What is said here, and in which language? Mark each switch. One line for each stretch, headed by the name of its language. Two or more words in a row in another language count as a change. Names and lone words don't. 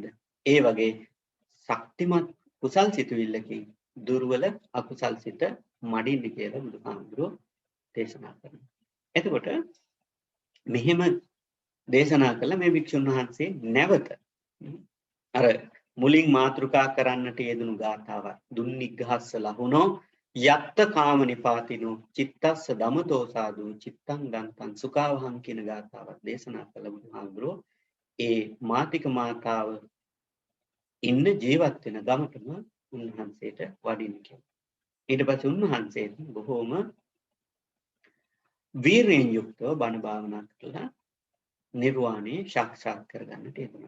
Sinhala: ඒ වගේ ශක්තිමත් කුසල් සිතුවිල්ලකින් දුර්වල අකුසල් සිත මඩින්න කියලා බුදුහාමුදුරුවෝ දේශනා කරනවා. එතකොට මෙහෙම දේශනා කළ මේ භික්ෂුන් වහන්සේ නැවත අර මුලින් මාතෘකා කරන්නට යෙදුණු ගාථාවක්
Pali: දුන්නිග්ගහස්ස ලහුනෝ යත්ත කාම නිපාතිනෝ චිත්තස්ස දමතෝ සාදු චිත්තං දන්තං සුඛාවහං
Sinhala: කියන ගාථාවක් දේශනා කළ බුදුහාමුදුරුවෝ ඒ මාතික මාතාව ඉන්න ජීවත් වෙන ගමටම උන්වහන්සේට වඩින්න කියලා. ඊට පස්සේ උන්වහන්සේ බොහෝම වීරයෙන් යුක්තව බණ භාවනා කරලා නිර්වාණය සාක්ෂාත් කරගන්නට යෙදුණා.